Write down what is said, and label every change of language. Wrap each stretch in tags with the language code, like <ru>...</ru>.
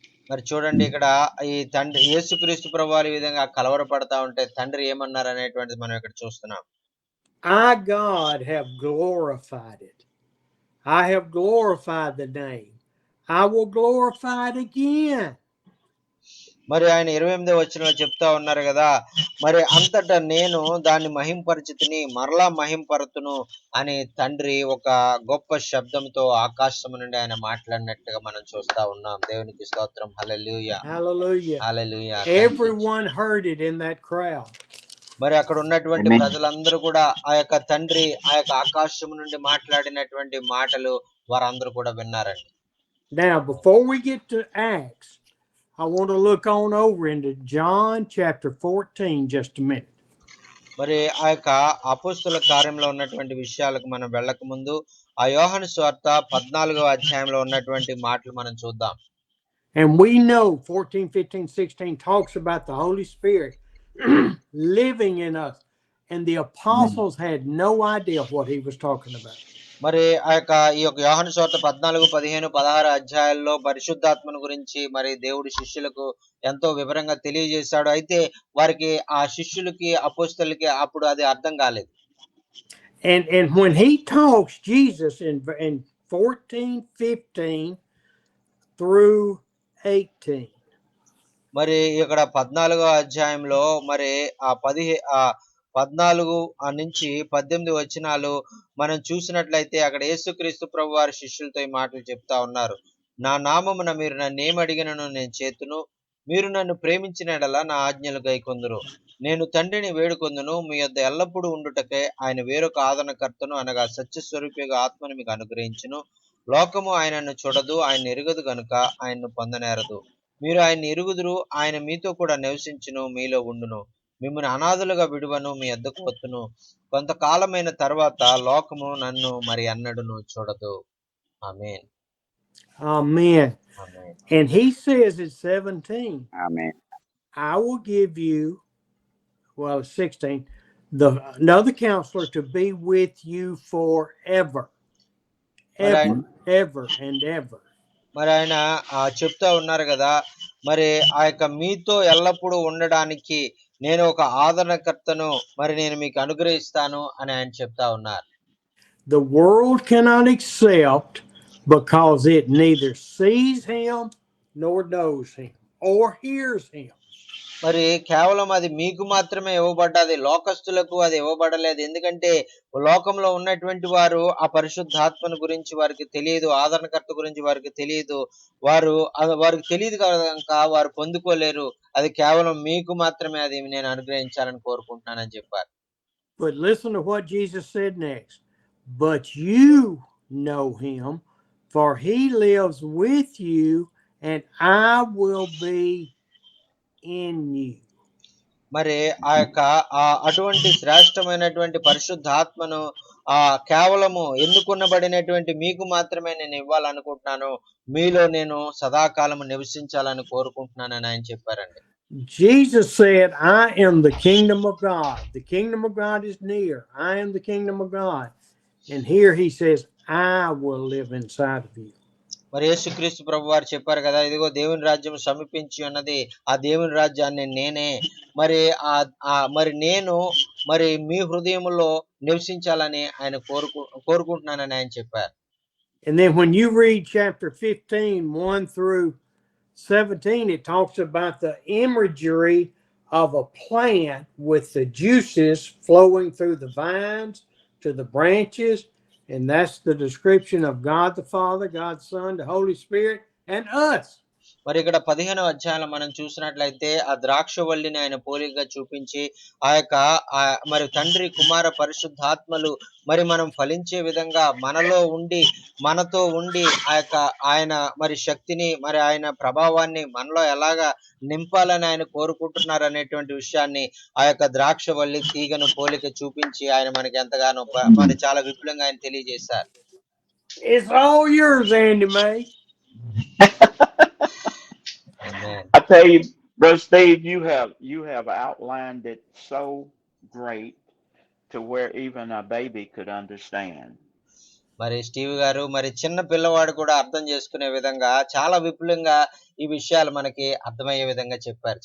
<te>మరి చూడండి, ఇక్కడ ఈ తండ్రి యేసుక్రీస్తు ప్రభువారు ఈ విధంగా కలవరపడతా ఉంటే తండ్రి ఏమన్నారు అనేటువంటిది మనం ఇక్కడ చూస్తున్నాం.</te> <en>I, God, have glorified it. I have glorified the name. I will glorify it again.</en> <te>మరి ఆయన 28వ వచనంలో చెప్తా ఉన్నారు కదా, మరి అంతటా నేను దాన్ని మహింపరచితిని, మరలా మహింపరతును అని తండ్రి ఒక గొప్ప శబ్దంతో ఆకాశము నుండి ఆయన మాట్లాడినట్టుగా మనం చూస్తా ఉన్నాం. దేవునికి స్తోత్రం. హల్లెలూయా,</te> <en>Hallelujah. హల్లెలూయా. Thank you. Everyone heard it in that crowd.</en> <te>మరి అక్కడ ఉన్నటువంటి</te> <en>Amen.</en> <te>ప్రజలందరూ కూడా ఆ యొక్క తండ్రి ఆ యొక్క ఆకాశం నుండి మాట్లాడినటువంటి మాటలు వారందరూ కూడా విన్నారండి.</te> <en>Now, before we get to Acts, I want to look on over into John chapter 14 just a minute.</en> <te>మరి ఆ యొక్క అపోస్తుల కార్యంలో ఉన్నటువంటి విషయాలకు మనం వెళ్ళక ముందు ఆ యోహాను సువార్త 14వ అధ్యాయంలో ఉన్నటువంటి మాటలు మనం చూద్దాం.</te> <en>And we know 14, 15, 16 talks about the Holy Spirit living in us. And the apostles had no idea what he was talking about.</en> <te>మరి ఈ యొక్క యోహాను సువార్త 14, 15, 16 అధ్యాయాల్లో పరిశుద్ధాత్మను గురించి మరి దేవుడి శిష్యులకు ఎంతో వివరంగా తెలియజేశాడు. అయితే వారికి ఆ శిష్యులకి అపోస్తలులకి అప్పుడు అది అర్థం కాలేదు.</te> <en>And when he talks, Jesus in 14, 15 through 18.</en> <te>మరి ఇక్కడ 14వ అధ్యాయంలో మరి ఆ 14 నుంచి 18 వచనాలు మనం చూసినట్లయితే అక్కడ యేసుక్రీస్తు ప్రభు వారి శిష్యులతో ఈ మాటలు చెప్తా ఉన్నారు. నా నామమున మీరు నన్ను ఏమడిగినను నేను చేతును, మీరు నన్ను ప్రేమించిన యెడల నా ఆజ్ఞలు గైకొందురు. నేను తండ్రిని వేడుకొందును, మీ యొద్ద ఎల్లప్పుడూ ఉండుటకై ఆయన వేరొక ఆదరణకర్తను అనగా సత్యస్వరూపిగా ఆత్మను మీకు అనుగ్రహించును. లోకము ఆయనను చూడదు, ఆయన ఎరుగదు గనుక ఆయన్ను పొందనేరదు. మీరు ఆయన్ని ఎరుగుదురు, ఆయన మీతో కూడా నివసించును, మీలో ఉండును. మిమ్మల్ని అనాథలుగా విడువను, మీ యొద్దకు వత్తును. కొంతకాలమైన తర్వాత లోకము నన్ను మరి అన్నడును చూడదు. ఆమేన్.</te> <en>Amen.</en> <te>Amen.</te> <en>And he says in 17, Amen. I will give you, well, 16, another counselor to be with you forever. Ever, ever, and ever.</en> <te>మరి ఆయన చెప్తా ఉన్నారు కదా, మరి ఆ యొక్క మీతో ఎల్లప్పుడూ ఉండడానికి నేను ఒక ఆదరణకర్తను మరి నేను మీకు అనుగ్రహిస్తాను అని ఆయన చెప్తా ఉన్నారు.</te> <en>The world cannot accept because it neither sees him nor knows him or hears him.</en> <te>మరి కేవలం అది మీకు మాత్రమే ఇవ్వబడ్డది, లోకస్తులకు అది ఇవ్వబడలేదు. ఎందుకంటే లోకంలో ఉన్నటువంటి వారు ఆ పరిశుద్ధాత్మను గురించి వారికి తెలియదు, ఆదరణకర్త గురించి వారికి తెలియదు, వారికి తెలియదు కనుక వారు పొందుకోలేరు. అది కేవలం మీకు మాత్రమే అది నేను అనుగ్రహించాలని కోరుకుంటున్నానని చెప్పారు.</te> <en>But listen to what Jesus said next. But you know him, for he lives with you, and I will be in you.</en> <te>మరి ఆ యొక్క అటువంటి శ్రేష్టమైనటువంటి పరిశుద్ధాత్మను కేవలము ఎన్నుకొనబడినటువంటి మీకు మాత్రమే నేను ఇవ్వాలనుకుంటున్నాను, మీలో నేను సదాకాలము నివసించాలని కోరుకుంటున్నానని ఆయన చెప్పారండి.</te> <en>Jesus said, I am the kingdom of God. The kingdom of God is near. I am the kingdom of God. And here he says, I will live inside of you.</en> <te>మరి యేసుక్రీస్తు ప్రభు వారు చెప్పారు కదా, ఇదిగో దేవుని రాజ్యం సమీపించి ఉన్నది, ఆ దేవుని రాజ్యాన్ని నేనే మరి నేను మరి మీ హృదయములో నివసించాలని ఆయన కోరుకుంటున్నానని ఆయన చెప్పారు.</te> <en>And then when you read chapter 15, 1 through 17, it talks about the imagery of a plant with the juices flowing through the vines to the branches. And that's the description of God the Father, God the Son, the Holy Spirit, and us.</en> <te>మరి ఇక్కడ 15వ అధ్యాయంలో మనం చూసినట్లయితే ఆ ద్రాక్షవల్లిని ఆయన పోలికగా చూపించి ఆ యొక్క మరి తండ్రి కుమార పరిశుద్ధాత్మలు మరి మనం ఫలించే విధంగా మనలో ఉండి మనతో ఉండి ఆయన మరి శక్తిని మరి ఆయన ప్రభావాన్ని మనలో ఎలాగా నింపాలని ఆయన కోరుకుంటున్నారు అనేటువంటి విషయాన్ని ఆ యొక్క ద్రాక్షవల్లి తీగను పోలిక చూపించి ఆయన మనకి ఎంతగానో మరి చాలా విపులంగా ఆయన తెలియజేశారు.</te> <en>It's all yours, Andy May. Amen. I tell you, Brother Steve, you have outlined it so great to where even a baby could understand.</en> <te>మరి స్టీవ్ గారు మరి చిన్న పిల్లవాడు కూడా అర్థం చేసుకునే విధంగా చాలా విపులంగా ఈ విషయాలు మనకి అర్థమయ్యే విధంగా చెప్పారు.</te>